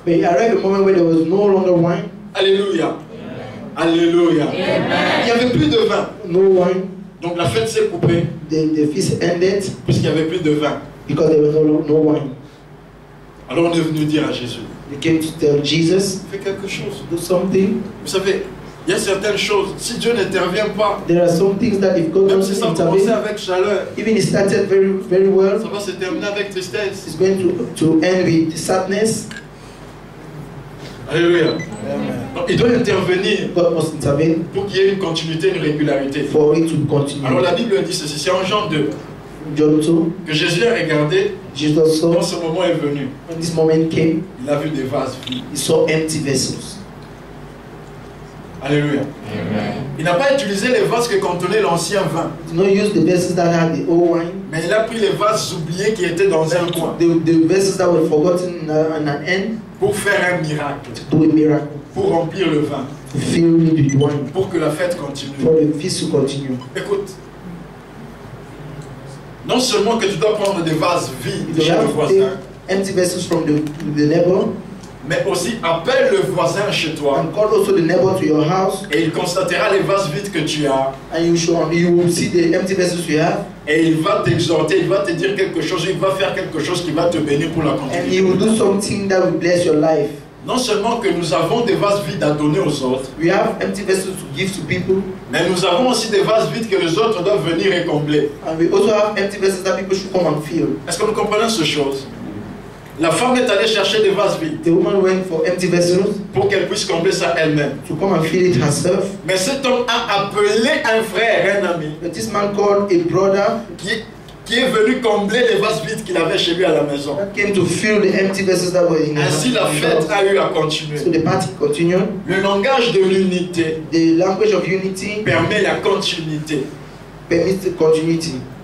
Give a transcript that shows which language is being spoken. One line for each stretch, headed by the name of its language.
English: But he arrived at a moment where there was no longer wine,
French: Alléluia. Alléluia. Il n'y avait plus de vin.
English: no wine.
French: Donc la fête s'est coupée
English: The feast ended
French: puisqu'il n'y avait plus de vin.
English: because there was no wine.
French: Alors on est venu dire à Jésus,
English: They came to tell Jesus,
French: fais quelque chose.
English: do something.
French: Vous savez, il y a certaines choses, si Dieu n'intervient pas,
English: There are some things that if God
French: même
English: doesn't
French: si ça commençait
English: intervene,
French: avec chaleur,
English: even it started very, very well,
French: ça va se terminer avec tristesse.
English: it's going to end with sadness. Alléluia.
French: Donc il doit intervenir
English: God must intervene
French: pour qu'il y ait une continuité, une régularité.
English: for it to continue.
French: Alors la Bible dit ceci, c'est en Jean 2
English: John 2,
French: que Jésus a regardé,
English: Jesus
French: quand
English: saw,
French: ce moment est venu,
English: when this moment came,
French: il a vu des vases vides.
English: he saw empty vessels. Alléluia.
French: Il n'a pas utilisé les vases que contenait l'ancien vin,
English: He did not use the vessels that had the old wine,
French: mais il a pris les vases oubliés qui étaient dans un coin
English: the vessels that were forgotten in an end,
French: pour faire un miracle,
English: to do a miracle,
French: pour remplir le vin,
English: to fill the wine,
French: pour que la fête continue.
English: for the feast to continue.
French: Écoute, non seulement que tu dois prendre des vases vides
English: You
French: chez le
English: have to
French: voisin,
English: take empty vessels from the neighbor,
French: mais aussi appelle le voisin chez toi
English: and call also the neighbor to your house,
French: et il constatera les vases vides que tu as
English: and you will see the empty vessels you have,
French: et il va t'exhorter, il va te dire quelque chose, il va faire quelque chose qui va te bénir pour la
English: and
French: continuité.
English: he will do something that will bless your life.
French: Non seulement que nous avons des vases vides à donner aux autres,
English: We have empty vessels to give to people,
French: mais nous avons aussi des vases vides que les autres doivent venir et combler.
English: and we also have empty vessels that people should come and fill.
French: Est-ce que nous comprenons ces choses? La femme est allée chercher des vases vides
English: The woman went for empty vessels
French: pour qu'elle puisse combler ça elle-même.
English: to come and fill it herself.
French: Mais cet homme a appelé un frère, un ami,
English: But this man called a brother
French: qui est venu combler les vases vides qu'il avait chez lui à la maison.
English: that came to fill the empty vessels that were in
French: Ainsi la
English: his
French: fête
English: house.
French: a eu à continuer.
English: So the party continued.
French: Le langage de l'unité
English: The language of unity
French: permet la continuité.
English: permits the continuity.